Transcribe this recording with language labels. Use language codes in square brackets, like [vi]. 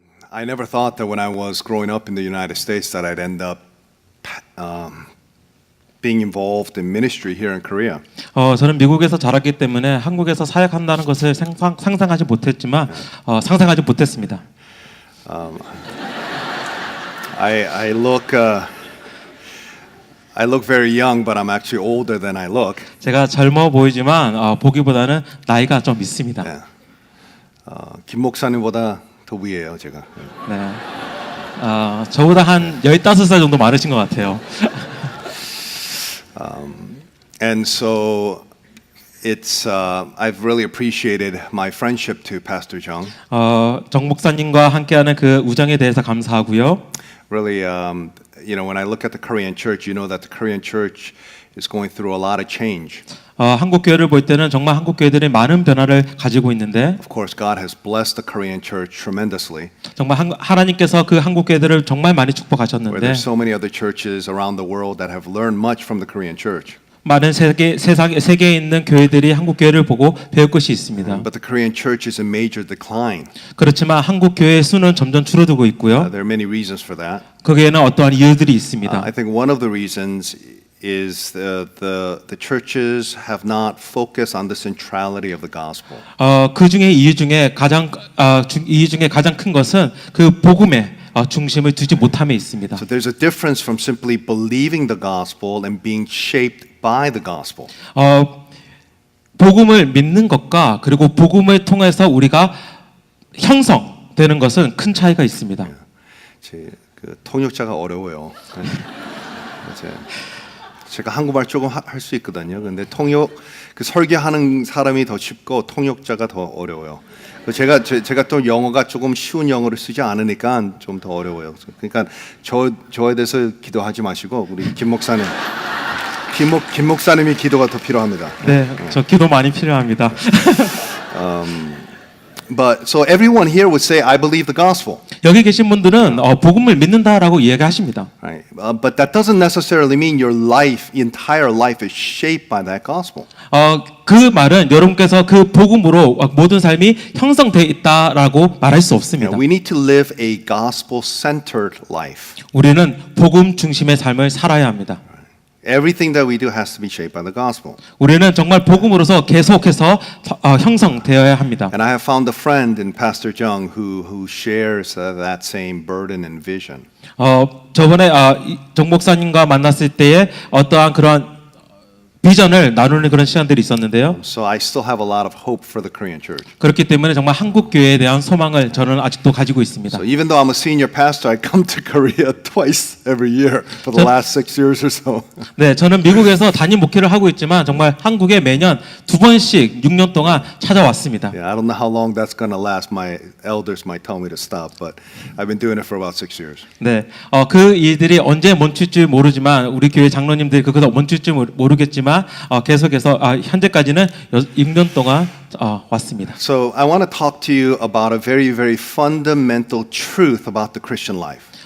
[en] I never thought that when I was growing up in the United States that I'd end up being involved in ministry here in Korea. [ko] 저는 미국에서 자랐기 때문에 한국에서 사역한다는 것을 상상하지 못했지만 상상하지 못했습니다. [en] I look very young, but I'm actually older than I look. [ko] 제가 젊어 보이지만 보기보다는 나이가 좀 있습니다. 네. 김 목사님보다 더 위에요, 제가. 네. 저보다 한 15살 정도 많으신 것 같아요. [en] And so it's I've really appreciated my friendship to Pastor Jung. [ko] 정 목사님과 함께하는 그 우정에 대해서 감사하고요. [en] Really, you know, when I look at the Korean church, you know that the Korean church is going through a lot of change. [ko] 한국 교회를 볼 때는 정말 한국 교회들이 많은 변화를 가지고 있는데, [en] Of course, God has blessed the Korean church tremendously. [ko] 정말 하나님께서 그 한국 교회들을 정말 많이 [en] Where [ko] 축복하셨는데, [en] there's so many other churches around the world that have learned much from the Korean church. [ko] 많은 세계에 있는 교회들이 한국 교회를 보고 배울 것이 있습니다. [en] But the Korean church is in major decline. [ko] 그렇지만 한국 교회의 수는 점점 줄어들고 있고요. [en] There are many reasons for that. [ko] 거기에는 어떠한 이유들이 있습니다. [en] I think one of the reasons is the churches have not focused on the centrality of the gospel. [ko] 그 중에 이유 중에 가장 큰 것은 그 복음의 중심을 두지 못함에 있습니다. [en] So there's a difference from simply believing the gospel and being shaped by the gospel. [ko] 복음을 믿는 것과 그리고 복음을 통해서 우리가 형성되는 것은 큰 차이가 있습니다. 그 통역자가 어려워요. 제가 한국말 조금 할 수 있거든요. 근데 그 설교하는 사람이 더 쉽고 통역자가 더 어려워요. 제가 또 영어가 조금 쉬운 영어를 쓰지 않으니까 좀 더 어려워요. 그러니까 저에 대해서 기도하지 마시고 우리 김 목사님, 김 목사님이 기도가 더 필요합니다. 네, 저 기도 많이 필요합니다. [en] But so everyone here would say, I believe the gospel. [ko] 여기 계신 분들은 복음을 믿는다라고 이야기하십니다. [en] Right. But that doesn't necessarily mean your life, entire life, is shaped by that gospel. [ko] 그 말은 여러분께서 그 복음으로 모든 삶이 형성되어 있다라고 말할 수 없습니다. [en] We need to live a gospel-centered life. [ko] 우리는 복음 중심의 삶을 살아야 합니다. [en] Everything that we do has to be shaped by the gospel. [ko] 우리는 정말 복음으로서 계속해서 형성되어야 합니다. [en] And I have found a friend in Pastor Jung who shares that same burden and vision. [ko] 저번에 정 목사님과 만났을 때에 어떠한 그런 비전을 나누는 그런 시간들이 있었는데요. [en] So I still have a lot of hope for the Korean church. [ko] 그렇기 때문에 정말 한국 교회에 대한 소망을 저는 아직도 가지고 있습니다. [en] So even though I'm a senior pastor, I come to Korea twice every year for the last 6 years or so. [ko] 네, 저는 미국에서 담임 목회를 하고 있지만 정말 한국에 매년 2번씩 6년 동안 찾아왔습니다. [en] Yeah, I don't know how long that's going to last. My elders might tell me to stop, but I've been doing it for about 6 years. [ko] 네, 그 일들이 언제 멈출지 모르지만 우리 교회 장로님들이 그것을 멈출지 모르겠지만 계속해서 현재까지는 6년 동안 왔습니다. [en] So I want to talk to you about a very, very fundamental truth about the Christian life.